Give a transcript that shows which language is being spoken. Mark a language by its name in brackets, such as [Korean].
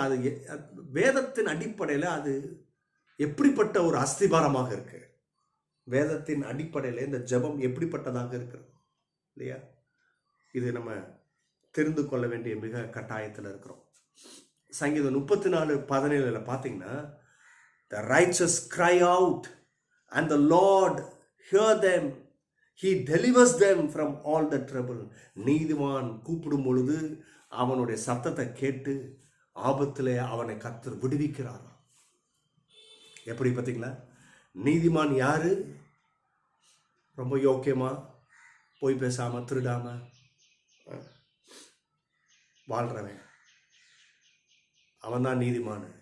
[Tamil] அது வேதத்தின் அடிப்படையில் அது எப்படிப்பட்ட ஒரு அஸ்திபாரமாக இருக்கு? வேதத்தின் அடிப்படையில் இந்த ஜெபம் எப்படிப்பட்டதாக இருக்கிறது இல்லையா? இது நம்ம தெரிந்து கொள்ள வேண்டிய மிக கட்டாயத்தில் இருக்கிறோம். சங்கீதம் 34:17 பார்த்தீங்கன்னா, [English] the righteous cry out and the Lord hear them. He delivers them from all the trouble. [Tamil] நீதிமான் கூப்பிடும் பொழுது அவனுடைய சத்தத்தை கேட்டு ஆபத்திலே அவனை கர்த்தர் விடுவிக்கிறார். எப்படி பார்த்தீங்களா? நீதிமான் யாரு? ரொம்ப யோக்கியமா, போய் பேசாம, திருடாம வாழ்றவன், அவன் தான் நீதிமான்.